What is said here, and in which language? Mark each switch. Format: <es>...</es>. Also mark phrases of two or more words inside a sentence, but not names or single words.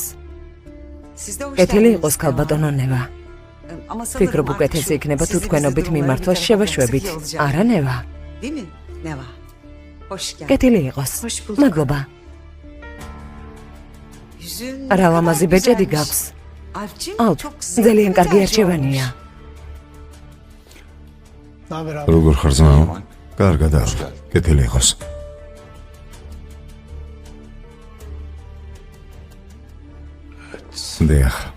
<ka>კეთილი იყოს ქალბატონო ნევა. ფიქრობ უკეთესი იქნება თუ თქვენობით მიმართვა შევაშვებით, არა ნევა?</ka> <tr>Değil mi? Neva. Hoş geldin.</tr> <ka>კეთილი იყოს. მადლობა. რა ლამაზი ბეჭედი გაქვს. ალპ, ძალიან კარგი არჩევანია. როგორ ხარ ძმაო? კარგად არ. კეთილი იყოს. დიახ.</ka>